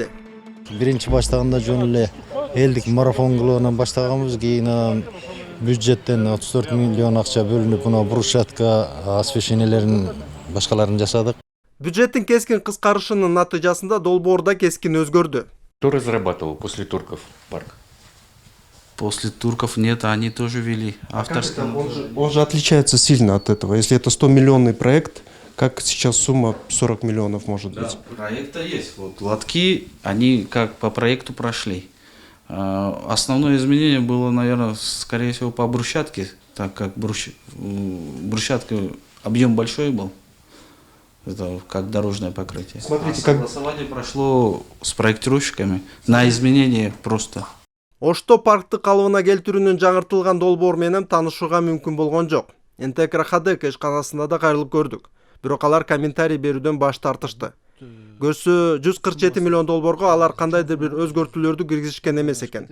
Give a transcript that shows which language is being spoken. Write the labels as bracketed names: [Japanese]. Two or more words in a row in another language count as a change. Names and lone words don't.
[Kyrgyz] Биринчи баштаганда жөн эле элдик марафон кылуудан баштаганбыз, кийин бюджеттен 34 миллион акча бөлүнүп, мына брусчатка освещениелерин башкаларын жасадык. Бюджеттин кескин кыскарышынын натыйжасында долбоорда кескин өзгөрдү. [Russian] Кто разрабатывал после турков парк? После турков нет, они тоже вели авторство. Он же отличается сильно от этого. Если это 100-миллионный проект, как сейчас сумма 40 миллионов может Да, быть? проекта есть. Вот лотки, они как по проекту прошли. Основное изменение было, наверное, скорее всего, по брусчатке, так как брусчатка объем большой был. Это как дорожное покрытие. Смотрите, Согласование прошло с проектировщиками на изменение просто. [Kyrgyz] Ошто паркты калыбына келтирүүнүн жаңыртылган долбоор менен таанышууга мүмкүн болгон жок. НТК РХД ишканасында да кайрылып көрдүк. Бирок алар комментарий берүүдөн баш тартышты. Көрсө 147 миллион долбоорго алар кандайдыр бир өзгөртүүлөрдү киргизишкен эмес экен.